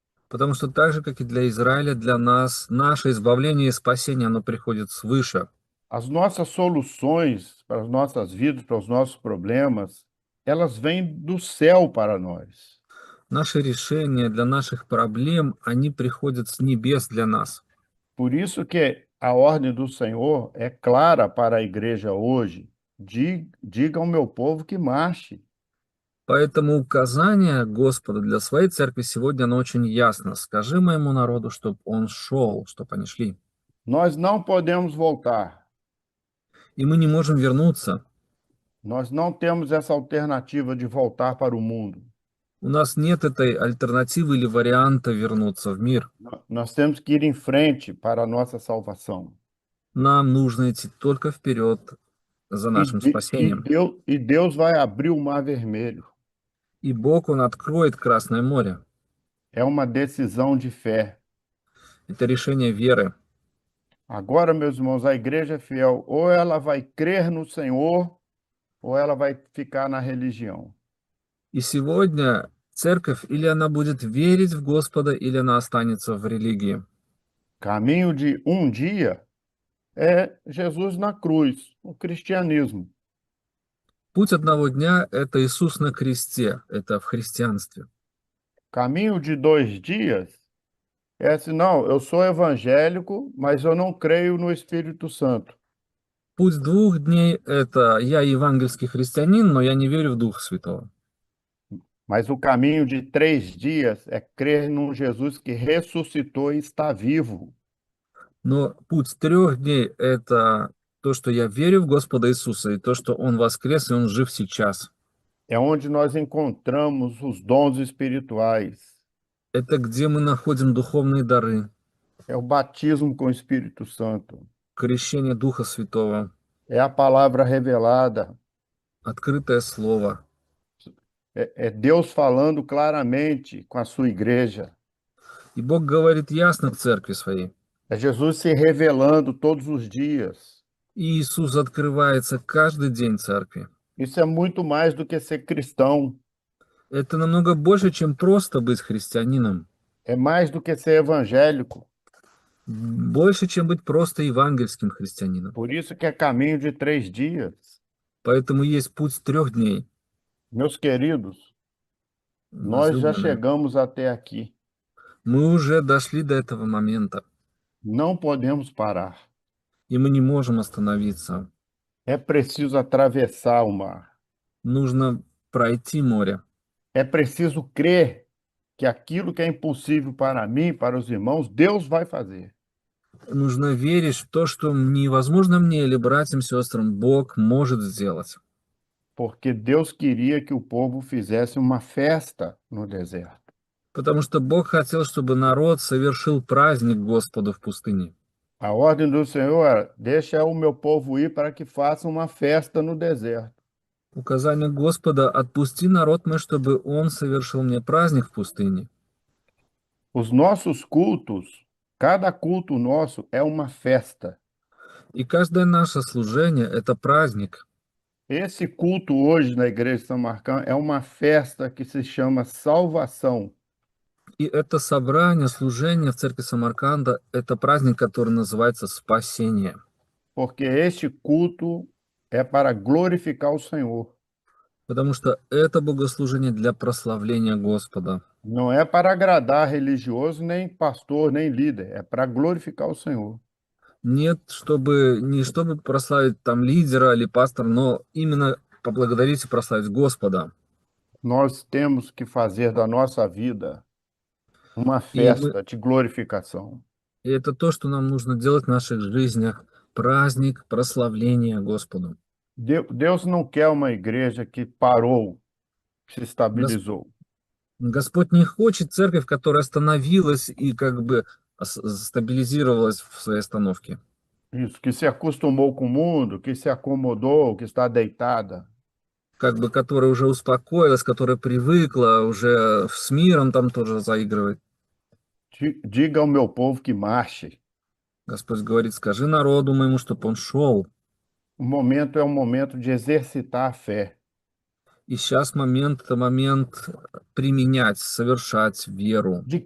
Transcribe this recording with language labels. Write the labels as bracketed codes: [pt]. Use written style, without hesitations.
[ru] Потому что так же, как и для Израиля, для нас наше избавление и спасение, оно приходит свыше. [pt] As nossas soluções para as nossas vidas, para os nossos problemas, elas vêm do céu para nós. [ru] Наши решения для наших проблем, они приходят с небес для нас. [pt] Por isso que a ordem do Senhor é clara para a igreja hoje. Diga ao meu povo que marche. [ru] Поэтому указание Господа для своей церкви сегодня, оно очень ясно. Скажи моему народу, чтобы он шел, чтобы они шли. [pt] Nós não podemos voltar. [ru] И мы не можем вернуться. [pt] Nós não temos essa alternativa de voltar para o mundo. [ru] У нас нет этой альтернативы или варианта вернуться в мир. [pt] Nós temos que ir em frente para a nossa salvação. [ru] Нам нужно идти только вперед за E, нашим de- e, спасением. [pt] Deus, e Deus vai abrir o mar vermelho. [ru] И Бог, Он откроет Красное море. [pt] É uma decisão de fé. [ru] Это решение веры. [pt] Agora, meus irmãos, a igreja é fiel. Ou ela vai crer no Senhor, ou ela vai ficar na religião. [ru] И сегодня церковь, или она будет верить в Господа, или она останется в религии. [pt] Caminho de um dia é Jesus na cruz, o cristianismo. [ru] Путь одного дня– это Иисус на кресте, это в христианстве. [pt] Caminho de 2 dias é assim, não, eu sou evangélico, mas eu não creio no Espírito Santo. [ru] Путь 2 дней– это я евангельский христианин, но я не верю в Духа Святого. [pt] Mas o caminho de 3 dias é crer num Jesus que ressuscitou e está vivo. [ru] Но путь 3 дней– это то, что я верю в Господа Иисуса, и то, что Он воскрес, и Он жив сейчас. [pt] É onde nós encontramos os dons espirituais. [ru] Это где мы находим духовные дары, [pt] É o batismo com o Espírito Santo. [ru] крещение Духа Святого, [pt] É a palavra revelada. [ru] открытое Слово. [pt] É Deus falando claramente com a sua igreja. [ru] И Бог говорит ясно к церкви своей. [pt] É Jesus se revelando todos os dias. [ru] И Иисус открывается каждый день церкви. [pt] Isso é muito mais do que ser cristão. [ru] Это намного больше, чем просто быть христианином. [pt] É mais do que ser evangélico. [ru] Больше, чем быть просто евангельским христианином. [pt] Por isso que é caminho de 3 dias. [ru] Поэтому есть путь 3 дней. [pt] Meus queridos, nós já [ru] Возлюбленные. [pt] chegamos até aqui. [ru] Мы уже дошли до этого момента, [pt] Não podemos parar. [ru] и мы не можем остановиться. [pt] É preciso atravessar o mar. [ru] Нужно пройти море. [pt] É preciso crer que aquilo que é impossível para mim, para os irmãos, Deus vai fazer. [ru] Нужно верить в то, что невозможно мне или братьям, сестрам, Бог может сделать. [pt] Porque Deus queria que o povo fizesse uma festa no deserto. [ru] Потому что Бог хотел, чтобы народ совершил праздник Господу в пустыне. [pt] A ordem do Senhor era: deixa o meu povo ir para que faça uma festa no deserto. [ru] Указание Господа: отпусти народ мой, чтобы он совершил мне праздник в пустыне. [pt] Os nossos cultos, cada culto nosso é uma festa. [ru] И каждое наше служение – это праздник. [pt] Esse culto hoje na igreja de São Marcão é uma festa que se chama salvação. [ru] И это собрание, служение в церкви Самарканда – это праздник, который называется спасение. [pt] Porque este culto é para glorificar o Senhor. [ru] Потому что это богослужение для прославления Господа. [pt] Não é para agradar religioso, nem pastor, nem líder. É para glorificar o Senhor. [ru] Нет, не чтобы прославить там лидера или пастора, но именно поблагодарить и прославить Господа. [pt] Nós temos que fazer da nossa vida uma [ru] И [pt] festa de glorificação. [ru] это то, что нам нужно делать в наших жизнях. Праздник прославления Господу. [pt] Deus não quer uma igreja que parou, que se estabilizou. [ru] Господь не хочет церковь, которая остановилась и как бы стабилизировалась в своей остановке. [pt] Isso, que se acostumou com o mundo, que se acomodou, que está deitada. [ru] Как бы которая уже успокоилась, которая привыкла, уже с миром там тоже заигрывает. [pt] Diga ao meu povo que marche. [ru] Господь говорит: скажи народу моему, чтобы он шел. [pt] O momento é um momento de exercitar a fé. [ru] И сейчас это момент применять, совершать веру,